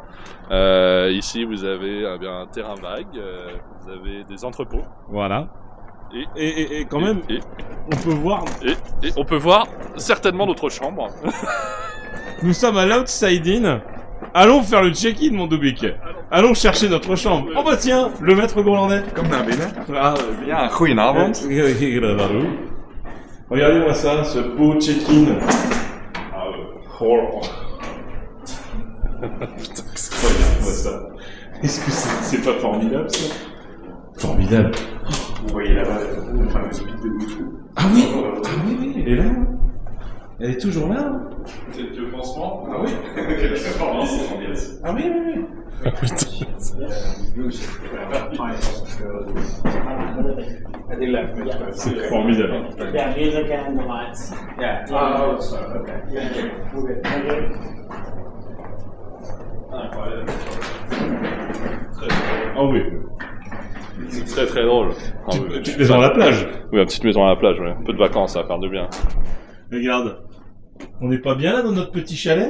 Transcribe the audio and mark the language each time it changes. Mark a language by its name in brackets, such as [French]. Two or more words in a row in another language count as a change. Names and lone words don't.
[French] Ici, vous avez un terrain vague, vous avez des entrepôts. Voilà. Et quand même, on peut voir... Et on peut voir certainement notre chambre. Nous sommes à l'Outside Inn. Allons faire le check-in, mon Dubik. Allons chercher notre chambre. Oh bah tiens, le maître Gourlandais. [Dutch] Kom naar binnen. Ah, Ja, goedenavond. [French] Regardez-moi ça, ce beau check-in. Est-ce que c'est pas formidable ça? Formidable. Vous voyez là-bas la fameuse bite de Bluetooth. Ah oui, elle est là. Elle est toujours là. C'est le pansement. Ah oui. Quelle performance. Ah oui. C'est formidable. [English] Yeah, music and the lights. Yeah. Oh, okay. Yeah. Okay. [French] Ah oui. C'est très très drôle. Petite maison à la plage. Oui, une petite maison à la plage, ouais. Un peu de vacances, ça va faire de bien. Regarde. On n'est pas bien là dans notre petit chalet?